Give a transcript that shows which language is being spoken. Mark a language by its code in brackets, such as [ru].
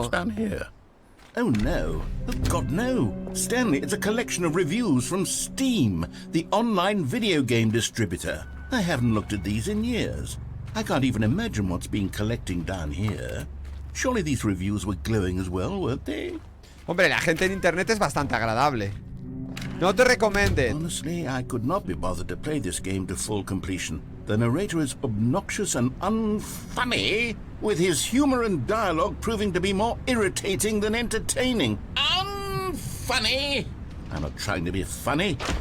[en] What's down here? Oh no, oh God no. Stanley, it's a collection of reviews from Steam, the online video game distributor. I haven't looked at these in years. I can't even imagine what's been collecting down here. Surely these reviews were glowing as well, weren't they? [es] Hombre, la gente en internet es bastante agradable. No te recomienden. [en] Honestly, I could not be bothered to play this game to full completion. The narrator is obnoxious and unfunny, with his humor and dialogue proving to be more irritating than entertaining. Unfunny! I'm not trying to be funny.